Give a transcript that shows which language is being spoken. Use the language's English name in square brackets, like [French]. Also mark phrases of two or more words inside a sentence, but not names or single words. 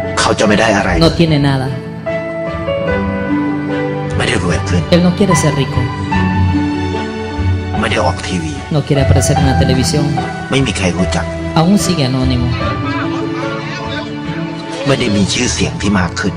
[Thai] เขาจะไม่ได้อะไร [Spanish] no tiene nada. [Thai] ไม่ได้รวยขึ้น [Spanish] Él no quiere ser rico, [Thai] ไม่ได้ออกทีวี [Spanish] no quiere aparecer en la televisión, [Thai] ไม่มีใครรู้จัก [Spanish] aún sigue anónimo [Thai] ไม่ได้มีชื่อเสียงที่มากขึ้น